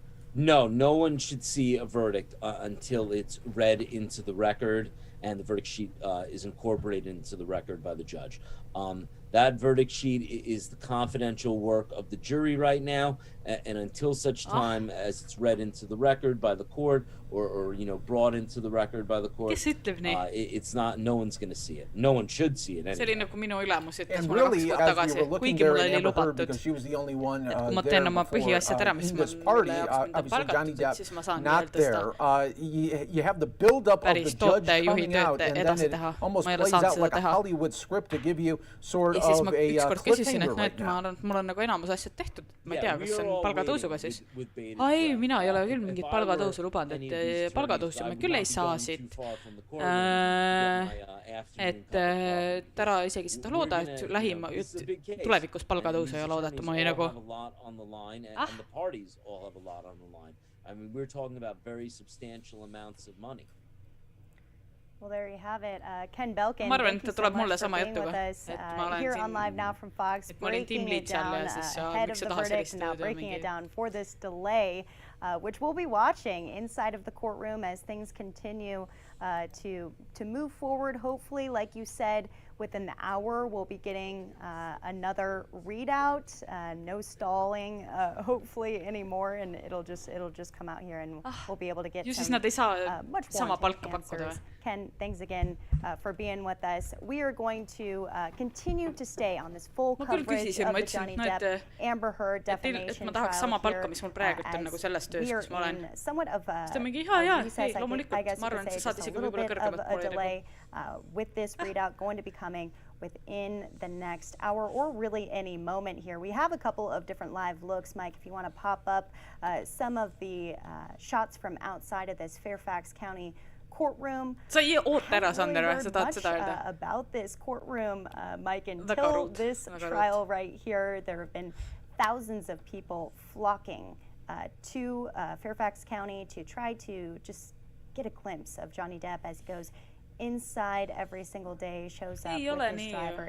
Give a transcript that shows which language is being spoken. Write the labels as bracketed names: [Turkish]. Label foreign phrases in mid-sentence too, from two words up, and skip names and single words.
[English] No one should see a verdict until it's read into the record and the verdict sheet is incorporated into the record by the judge. That verdict sheet is the confidential work of the jury right now, and until such time as it's read into the record by the court, or you know, brought into the record by the court, it's not. No one's going to see it. No one should see it anyway. [Estonian] See oli nagu minu ülemus ütles [English] And [Estonian] mulle 2 [English] really, [Estonian] kuud [English] as we [Estonian] tagasi, [English] were looking [Estonian] kuigi [English] there [Estonian] mulle [English] at [Estonian] oli [English] Amber Heard, [Estonian] lubatud, [English] because she was the only one [Estonian] et kui ma [English] there [Estonian] teen oma [English] before, [Estonian] põhiasjad ära, mis [English] in [Estonian] ma [English] this party, [Estonian] mille jaoks mind on [English] obviously Johnny [Estonian] palgatud, et siis ma [English] Depp [Estonian] saangi [English] not [Estonian] veel tõsta. [English] there. You have the build-up of the [Estonian] Päris [English] judge [Estonian] tootejuhi [English] coming out, [Estonian] tööd [English] and then [Estonian] edasi [English] it [Estonian] teha. [English] almost [Estonian] Ma ei ole [English] plays [Estonian] saanud [English] out [Estonian] seda [English] like a [Estonian] teha. [English] Hollywood script to give you sort [Estonian] Ja siis [English] of [Estonian] ma [English] a [Estonian] ükskord küsisin, [English] cliffhanger [Estonian] et [English] right [Estonian] ma [English] now. [Estonian] arvan, et mul on nagu enamus asjad tehtud, ma ei tea, kas see on [English] all [Estonian] palgatõusuga [English] waiting [Estonian] siis. [English] with bated [Estonian] Ai, [English] breath. [Estonian] mina ei ole küll [English] If [Estonian] mingit [English] I [Estonian] palgatõusu [English] were [Estonian] lubanud, [English] any of [Estonian] et [English] these [Estonian] palgatõusu [English] attorneys, [Estonian] me [English] I [Estonian] küll [English] would [Estonian] ei [English] not be [Estonian] saa [English] going [Estonian] siit. [English] too far from the courtroom to get my afternoon [Estonian] Et [English] cup of coffee. [Estonian] ära isegi seda looda, et lähima tulevikus palgatõusu ei ole oodata, ma olin nagu [English] have a lot on the line, and the parties all have a lot on the line. I mean, we're talking about very substantial amounts of money. Well, there you have it. Ken Belkin, [Estonian] Ma arvan, [English] thank [Estonian] et [English] you [Estonian] ta [English] so [Estonian] tuleb [English] much [Estonian] mulle [English] for [Estonian] sama [English] being with [Estonian] jutuga, [English] us [Estonian] et ma olen [English] here [Estonian] siin- [English] on Live Now from Fox, [Estonian] et ma olin [English] breaking [Estonian] tiimliid [English] it [Estonian] seal [English] down [Estonian] ja siis [English] ahead [Estonian] miks [English] of [Estonian] sa [English] the [Estonian] tahad [English] verdict [Estonian] sellist [English] and now [Estonian] tööd ja [English] breaking it [Estonian] mingi [English] down for this delay, which we'll be watching inside of the courtroom as things continue to move forward. Hopefully, like you said, within the hour, we'll be getting another readout. No stalling, hopefully anymore, and it'll just come out here, and we'll be able to get [Estonian] ju siis [English] some [Estonian] nad ei saa [English] much [Estonian] sama [English] more [Estonian] palka pakkuda [English] answers. [Estonian] või? [English] Ken, thanks again for being with us. We are going to continue to stay on this full [Estonian] Ma küll [English] coverage [Estonian] küsisin, [English] of [Estonian] ma [English] the [Estonian] ütlesin, [English] Johnny [Estonian] et no, [English] Depp, Amber Heard [Estonian] et [English] defamation [Estonian] ma tahaks sama [English] trial [Estonian] palka, [English] here, [Estonian] mis mul praegult on nagu [English] as [Estonian] selles töös, [English] we are [Estonian] kus ma olen. [English] in somewhat of a, [Estonian] Siis ta mingi, jaa, [English] he says, [Estonian] ei, loomulikult, [English] I guess [Estonian] ma [English] you [Estonian] arvan, [English] could [Estonian] et [English] say [Estonian] sa saad [English] just a [Estonian] isegi [English] little [Estonian] võib-olla [English] bit of [Estonian] kõrgemat [English] a [Estonian] pole nagu. [English] delay with this readout going to be coming within the next hour or really any moment here. We have a couple of different live looks, Mike, if you want to pop up some of the shots from outside of this Fairfax County courtroom. [Estonian] Sa ei oota ära, [English] Haven't [Estonian] Sander, [English] really [Estonian] sa [English] heard [Estonian] tahad [English] much, [Estonian] seda öelda? [English] about this courtroom, Mike, [Estonian] Väga [English] until [Estonian] ruud, [English] this [Estonian] väga [English] trial right here. There have been thousands of people flocking to Fairfax County to try to just get a glimpse of Johnny Depp as he goes inside every single day, shows up with his driver.